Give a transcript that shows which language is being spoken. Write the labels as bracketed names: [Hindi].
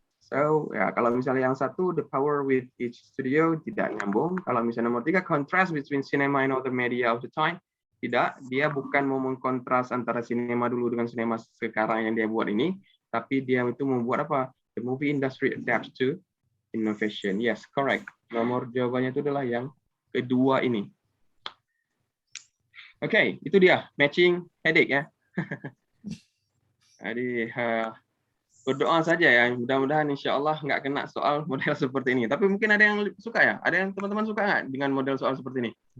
[Indonesian] So ya kalau misalnya yang satu [English] the power with each studio [Indonesian] tidak nyambung. Kalau misalnya nomor 3 [English] contrast between cinema and other media of the time, [Indonesian] tidak, dia bukan mau mengkontras antara sinema dulu dengan sinema sekarang yang dia buat ini, tapi dia itu membuat apa? [English] The movie industry adapts to innovation. Yes, correct. [Indonesian] Nomor jawabannya itu adalah yang kedua ini. Oke, itu dia matching headache ya. Jadi berdoa saja ya, mudah-mudahan insya Allah nggak kena soal model seperti ini. Tapi mungkin ada yang suka ya? Ada yang teman-teman suka nggak dengan model soal seperti ini?